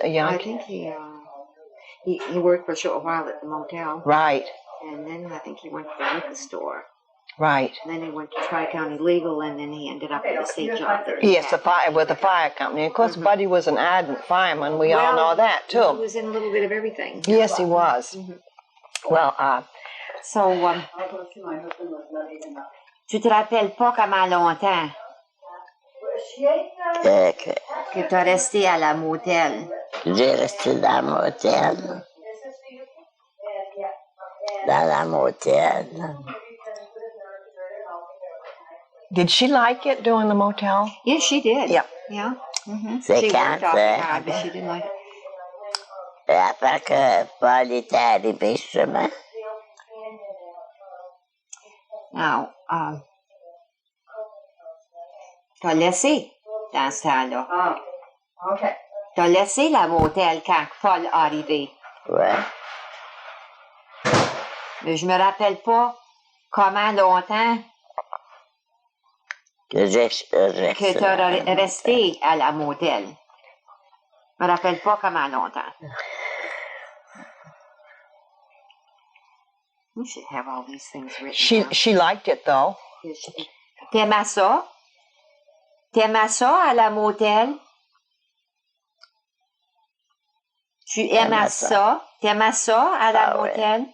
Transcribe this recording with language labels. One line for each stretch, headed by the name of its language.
English: I think he worked for a short while at the motel. Right, And then I think he went to the liquor store. right. And then he went to Tri-County Legal, and then he ended up at the state job there. Yes, with the fire company. Of course, Buddy was an ardent fireman. We all know that, He too. was in a little bit of everything. Yes, he was. Well,
French: So, tu te rappelles pas comment longtemps que tu as resté à la motel? J'ai resté dans le motel. Dans la motel.
English: Did she like it doing the motel? Yes, she did. Yeah. Yeah.
French: C'est
English: She
French: quand
English: worked awfully hard, but she didn't like it.
French: après que Paul était arrivé justement. Now, t'as laissé dans ce temps-là.
English: Oh, okay.
French: T'as laissé la motel quand Paul est arrivé. Ouais. Mais je me rappelle pas comment longtemps Que j'ai que tu as resté à la motel. Je me rappelle pas comment longtemps.
English: We should have all these things written down. She liked it though.
French: T'aimais ça? T'aimais ça à la motel? Tu aimais ça? T'aimais ça à la motel?